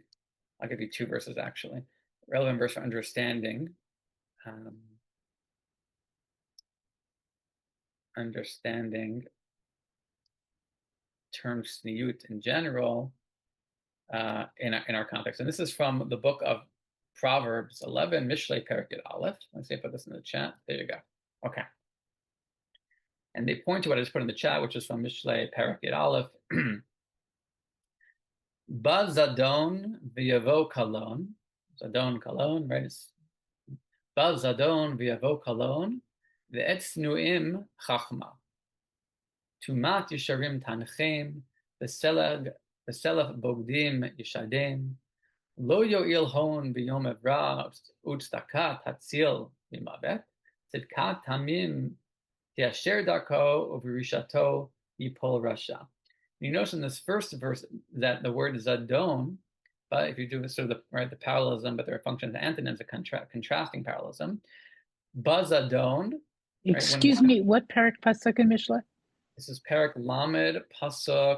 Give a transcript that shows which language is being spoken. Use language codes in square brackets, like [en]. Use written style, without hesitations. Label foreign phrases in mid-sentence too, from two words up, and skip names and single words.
[en] I'll give you two verses actually. Relevant verse for understanding term sniut in general in our context. And this is from the book of Proverbs 11, [he] משלי פרק א. [en] Let's see if I put this in the chat. There you go. Okay. And they point to what I just put in the chat, which is from [he] משלי פרק א. בא זדון ויבא קלון. זדון קלון, right? בא זדון ויבא קלון ואת צנועים חכמה. תומת ישרים תנחם וסלף בוגדים ישדם. לא יועיל הון ביום עברה וצדקה תציל ממות. צדקת תמים תישר דרכו וברשעתו יפול רשע. [en] You notice in this first verse that the word zadon, but if you do sort of the parallelism, but there are functions and antonyms, a contrasting parallelism. [he] בא זדון. [en] Excuse me, what [he] פרק פסוק [en] in Mishlei? This is [he] פרק למד פסוק.